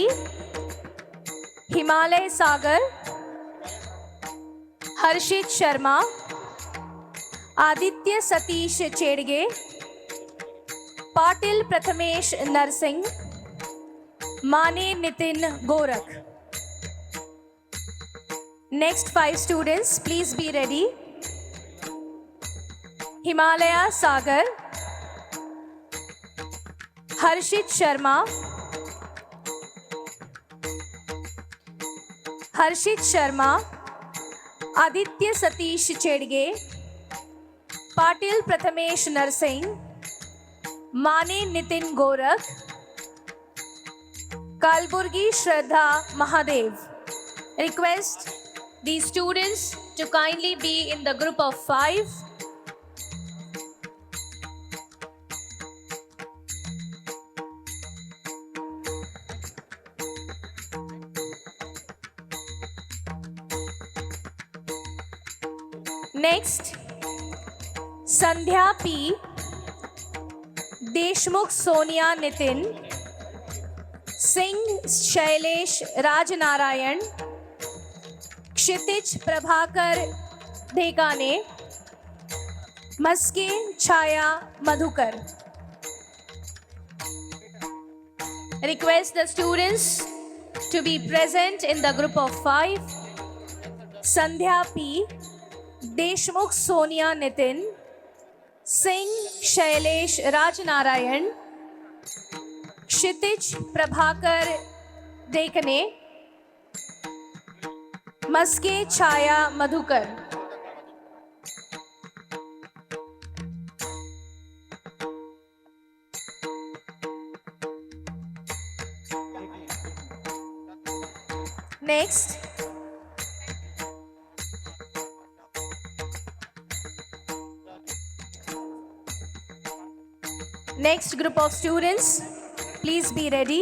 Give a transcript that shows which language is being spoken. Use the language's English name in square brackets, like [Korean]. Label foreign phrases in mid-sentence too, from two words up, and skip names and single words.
[English] Himalay Sagar, Harshit Sharma, Aditya Satheesh Chedge, Patil Prathamesh Narsingh, Mane Nitin Gorakh. Next 5 students, please be ready. Himalaya Sagar, Harshit Sharma, Aditya Satheesh Chedge, Patil Prathamesh Narsingh, Mane Nitin Gorakh, Kalburgi Shraddha Mahadev. Request these students to kindly be in the group of 5. Next, Sandhya P, Deshmukh Sonia Nitin, Singh Shailesh Rajnarayan, Kshitij Prabhakar Dhekane, Maske Chaya Madhukar. Request the students to be present in the group of 5. Sandhya P, Deshmukh Sonia Nitin, Singh Shailesh Rajnarayan, Kshitij Prabhakar Dhekane, Maske Chaya Madhukar. Next, group of students, please be ready.